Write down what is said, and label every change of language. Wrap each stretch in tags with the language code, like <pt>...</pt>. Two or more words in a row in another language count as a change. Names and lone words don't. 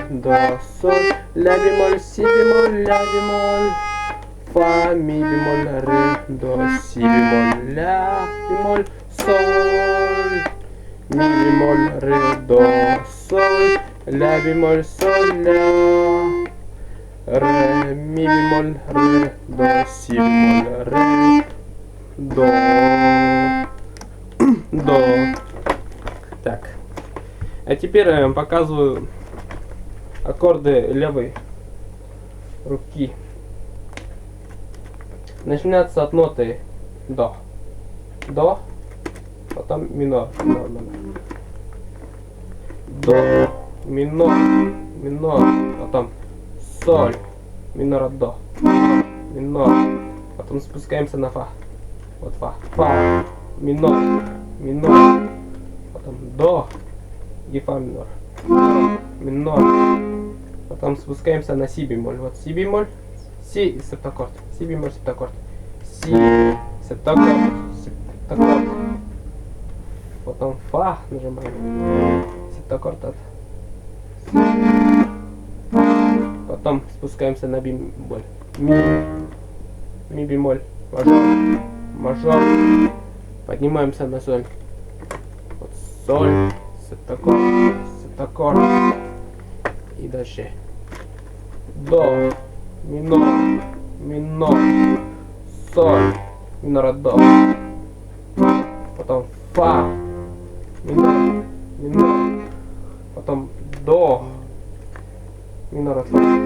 <ru>до, соль, ля бемоль, си бемоль, ля бемоль, фа, ми бемоль, ре, до, си бемоль, ля бемоль, соль, ми бемоль, ре, до, соль, ля бемоль, соль, ля, ре, ми бемоль, ре, до, си бемоль, ре, до. Так. А теперь я вам показываю аккорды левой руки. Начинается от ноты до. До, потом минор. До, минор, минор, потом соль, минор от до, минор, потом спускаемся на фа. Вот фа, минор, минор, потом до и фа минор, минор, потом спускаемся на си бемоль. Вот си бемоль, си септаккорд, си бемоль септаккорд, си септаккорд, септаккорд, потом фа нажимаем, септаккорд от, потом спускаемся на бемоль, ми бемоль, мажор, мажор, поднимаемся на соль, вот соль, септаккорд, септаккорд, и дальше до, минор, минор, соль, минор от до, потом фа, минор, минор, потом до, минор от фа,</ru>